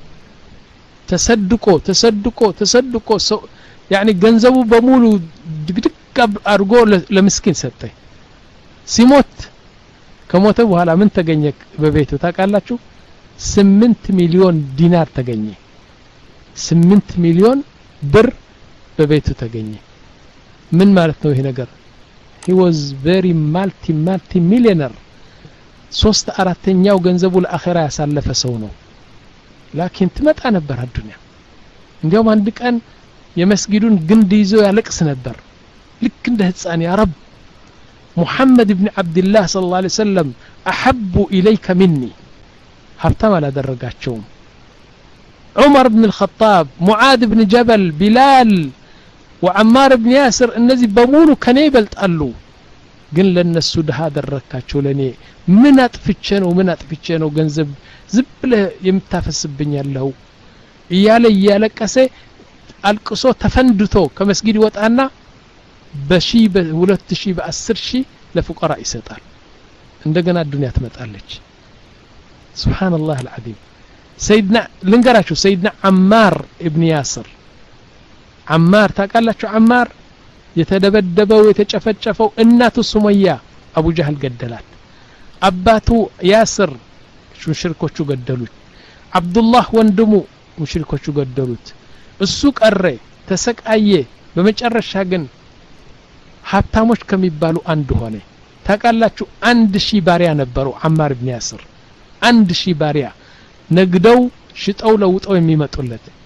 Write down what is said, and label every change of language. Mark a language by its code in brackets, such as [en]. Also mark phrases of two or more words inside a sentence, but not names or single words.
[am] ተሰድቆ ሰው يعني ገንዘቡ በሙሉ ድግድግ አድርጎ ለምስኪን ሰጠ ሲሞት ከሞተ በኋላ ምን ተገኘ በቤቱ ታውቃላችሁ 8 ሚሊዮን ዲናር ተገኘ 8 ሚሊዮን ብር በቤቱ ተገኘ ምን ማለት ነው ይሄ ነገር [en] he was very multi millionaire [am] 3/4ኛው ገንዘቡ ለአኺራ ያሳለፈ ሰው ነው ላኪን ትመጣ ነበር አዱንያ እንዲያውም አንድ ቀን የመስጊዱን ግንድ ይዞ ያለቅስ ነበር ልክ እንደ ህፃን [ar] يا رب محمد بن عبد الله صلى الله عليه وسلم أحب إليك مني [am] ሀብታም አላደረጋቸውም عمر بن الخطاب معاذ بن جبل بلال وعمار بن ياسر እነዚህ በሙሉ ከኔ ይበልጣሉ ግን ለነሱ ደሃ አደረካቸው ለኔ ምን አጥፍቼ ነው ገንዘብ ዝብለ የምታፈስብኝ ያለው እያለቀሰ አልቅሶ ተፈንድቶ ከመስጊድ ወጣና በሺህ በ2000 በ10000 ለፉቀራ ይሰጣል እንደገና ዱንያ ትመጣለች [ar] سبحان الله العظيم [am] سيدنا ልንገራችሁ سيدنا عمار ابن ياسر عمار ታውቃላችሁ عمار የተደበደበው የተጨፈጨፈው እናቱ ሱመያ አቡ ጀህል ገደላት አባቱ ያስር ሙሽሪኮቹ ገደሉት አብዱላህ ወንድሙ ሙሽሪኮቹ ገደሉት እሱ ቀረ ተሰቃየ በመጨረሻ ግን ሀብታሞች ከሚባሉ አንዱ ሆነ ታውቃላችሁ 1000 ባሪያ ነበሩ አማር ኢብኑ ያስር 1000 ባሪያ ነግደው ሽጠው ለውጠው የሚመጡለት